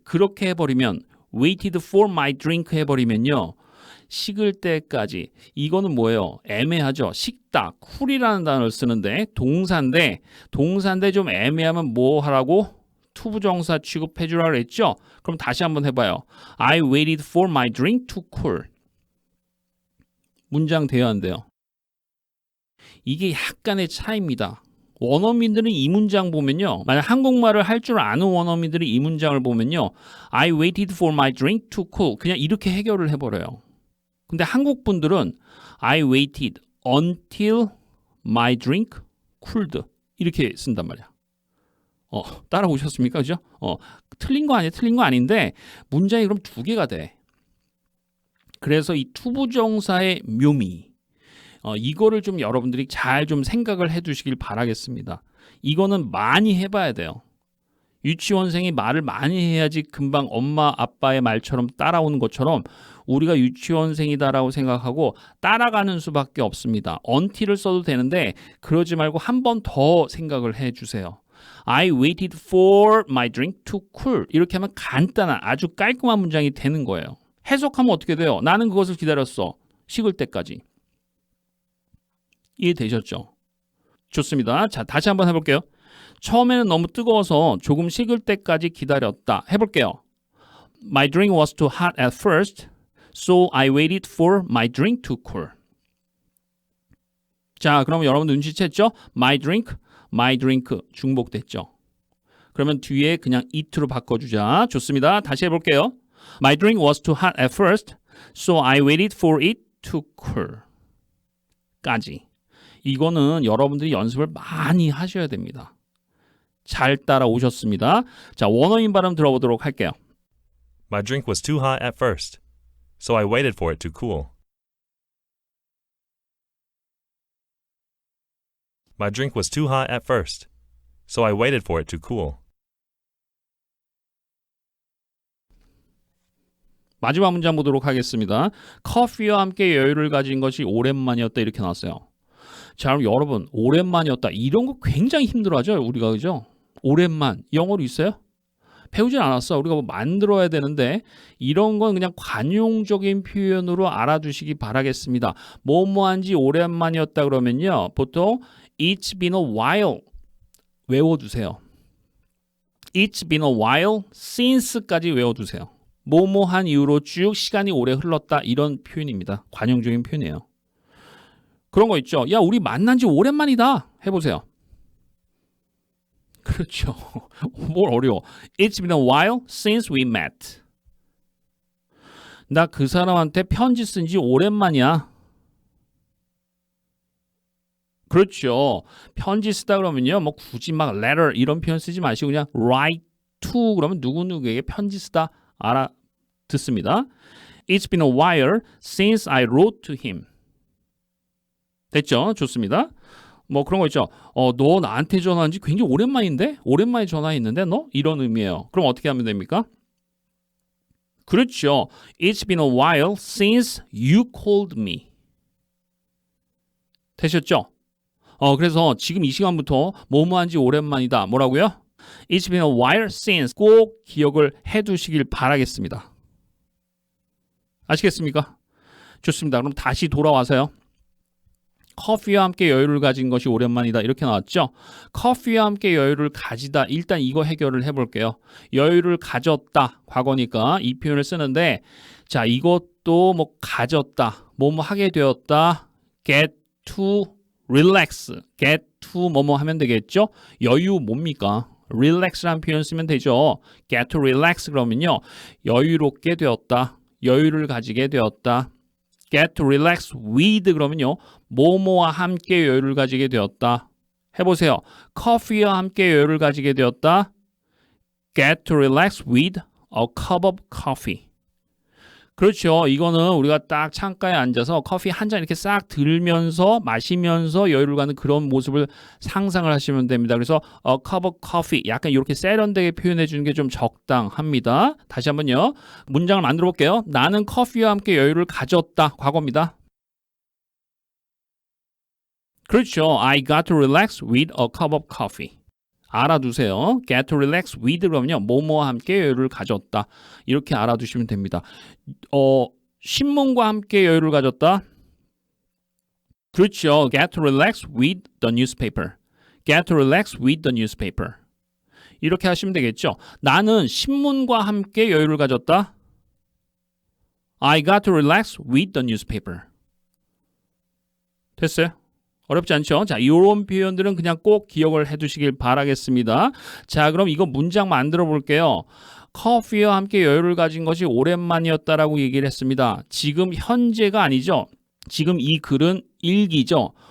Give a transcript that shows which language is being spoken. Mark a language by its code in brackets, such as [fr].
[ko] 그렇게 해버리면 [en] waited for my drink [ko] 해버리면요. 식을 때까지. 이거는 뭐예요? 애매하죠. 식다. 쿨이라는 단어를 쓰는데 동사인데 좀 애매하면 뭐 하라고? 투부정사 취급해 주라 그랬죠? 그럼 다시 한번 해봐요. [en] I waited for my drink to cool. [ko] 문장 돼요, 안 돼요? 이게 약간의 차이입니다. 원어민들은 이 문장 보면요. 만약 한국말을 할 줄 아는 원어민들이 이 문장을 보면요. [en] I waited for my drink to cool. [ko] 그냥 이렇게 해결을 해버려요. 근데 한국 분들은 [en] I waited until my drink cooled. [ko] 이렇게 쓴단 말이야. 따라오셨습니까? 그죠? 틀린 거 아니에요. 틀린 거 아닌데 문장이 그럼 두 개가 돼. 그래서 이 투부정사의 묘미 이거를 좀 여러분들이 잘 좀 생각을 해 두시길 바라겠습니다. 이거는 많이 해봐야 돼요. 유치원생이 말을 많이 해야지 금방 엄마 아빠의 말처럼 따라오는 것처럼 우리가 유치원생이다라고 생각하고 따라가는 수밖에 없습니다. until을 써도 되는데 그러지 말고 한 번 더 생각을 해 주세요. [en] I waited for my drink to cool. [ko] 이렇게 하면 간단한 아주 깔끔한 문장이 되는 거예요. 해석하면 어떻게 돼요? 나는 그것을 기다렸어. 식을 때까지. 이해되셨죠? 좋습니다. 자, 다시 한번 해볼게요. 처음에는 너무 뜨거워서 조금 식을 때까지 기다렸다. 해볼게요. [en] My drink was too hot at first, so I waited for my drink to cool. [ko] 자, 그럼 여러분 눈치챘죠? [en] My drink [ko] 중복됐죠? 그러면 뒤에 그냥 it로 바꿔주자. 좋습니다. 다시 해볼게요. [en] My drink was too hot at first, so I waited for it to cool. [ko] 까지. 이거는 여러분들이 연습을 많이 하셔야 됩니다. 잘 따라오셨습니다. 자, 원어민 발음 들어보도록 할게요. [en] My drink was too hot at first, so I waited for it to cool. My drink was too hot at first, so I waited for it to cool. [ko] 마지막 문장 보도록 하겠습니다. 커피와 함께 여유를 가진 것이 오랜만이었다 이렇게 나왔어요. 자, 그럼 여러분 오랜만이었다 이런 거 굉장히 힘들어하죠 우리가. 그죠? 오랜만 영어로 있어요? 배우진 않았어. 우리가 뭐 만들어야 되는데 이런 건 그냥 관용적인 표현으로 알아두시기 바라겠습니다. 뭐뭐한지 오랜만이었다 그러면요 보통 [en] It's been a while [ko] 외워두세요. [en] It's been a while since까지 [ko] 외워두세요. 뭐뭐한 이후로 쭉 시간이 오래 흘렀다 이런 표현입니다. 관용적인 표현이에요. 그런 거 있죠. 야, 우리 만난 지 오랜만이다. 해보세요. 그렇죠. 뭘 어려워. [en] It's been a while since we met. [ko] 나 그 사람한테 편지 쓴 지 오랜만이야. 그렇죠. 편지 쓰다 그러면요. 뭐 굳이 막 letter 이런 표현 쓰지 마시고 그냥 write to 그러면 누구누구에게 편지 쓰다 알아듣습니다. [en] It's been a while since I wrote to him. [ko] 됐죠? 좋습니다. 뭐 그런 거 있죠. 너 나한테 전화한 지 굉장히 오랜만인데? 오랜만에 전화했는데 너? 이런 의미예요. 그럼 어떻게 하면 됩니까? 그렇죠. [en] It's been a while since you called me. [ko] 되셨죠? 그래서 지금 이 시간부터 뭐뭐한지 오랜만이다. 뭐라고요? [en] It's been a while since [ko] 꼭 기억을 해두시길 바라겠습니다. 아시겠습니까? 좋습니다. 그럼 다시 돌아와서요. 커피와 함께 여유를 가진 것이 오랜만이다. 이렇게 나왔죠. 커피와 함께 여유를 가지다. 일단 이거 해결을 해볼게요. 여유를 가졌다. 과거니까 이 표현을 쓰는데 자, 이것도 뭐 가졌다. 뭐뭐 하게 되었다. [en] get to relax. [ko] get to 뭐뭐 하면 되겠죠. 여유 뭡니까? relax라는 표현 쓰면 되죠. [en] get to relax [ko] 그러면요. 여유롭게 되었다. 여유를 가지게 되었다. [en] get to relax with [ko] 그러면요. 뭐뭐와 함께 여유를 가지게 되었다. 해보세요. 커피와 함께 여유를 가지게 되었다. [en] get to relax with a cup of coffee. [ko] 그렇죠. 이거는 우리가 딱 창가에 앉아서 커피 한 잔 이렇게 싹 들면서 마시면서 여유를 가는 그런 모습을 상상을 하시면 됩니다. 그래서 [en] a cup of coffee [ko] 약간 이렇게 세련되게 표현해 주는 게 좀 적당합니다. 다시 한번요. 문장을 만들어 볼게요. 나는 커피와 함께 여유를 가졌다. 과거입니다. 그렇죠. [en] I got to relax with a cup of coffee. [ko] 알아두세요. [en] get to relax with 그러면요. [ko] 뭐뭐와 함께 여유를 가졌다. 이렇게 알아두시면 됩니다. 신문과 함께 여유를 가졌다. 그렇죠. [en] get to relax with the newspaper. get to relax with the newspaper. [ko] 이렇게 하시면 되겠죠. 나는 신문과 함께 여유를 가졌다. [en] I got to relax with the newspaper. [ko] 됐어요? 어렵지 않죠? 자, 이런 표현들은 그냥 꼭 기억을 해두시길 바라겠습니다. 자, 그럼 이거 문장 만들어 볼게요. 커피와 함께 여유를 가진 것이 오랜만이었다라고 얘기를 했습니다. 지금 현재가 아니죠. 지금 이 글은 일기죠.